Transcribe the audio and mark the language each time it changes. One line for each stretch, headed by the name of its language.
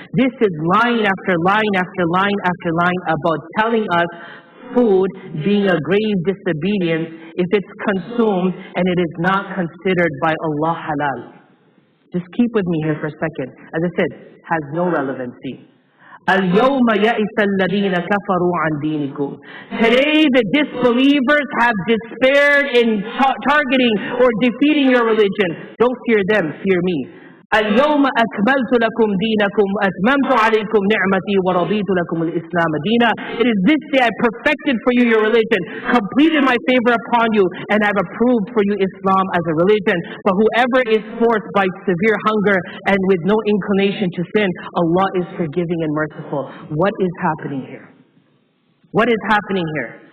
English: This is line after line after line after line about telling us food being a grave disobedience if it's consumed and it is not considered by Allah halal. Just keep with me here for a second. As I said, has no relevancy.
Arabic: الْيَوْمَ يَئِسَ الَّذِينَ كَفَرُوا عَنْ دِينِكُمْ.
English: Today the disbelievers have despaired in targeting or defeating your religion. Don't fear them, fear me.
Arabic: اليوم أكملت لكم دينكم وأتممت عليكم نعمتي ورضيت لكم الإسلام دينا.
English: It is this day I perfected for you your religion, completed my favor upon you, and I've approved for you Islam as a religion. But whoever is forced by severe hunger and with no inclination to sin, Allah is forgiving and merciful. What is happening here? What is happening here?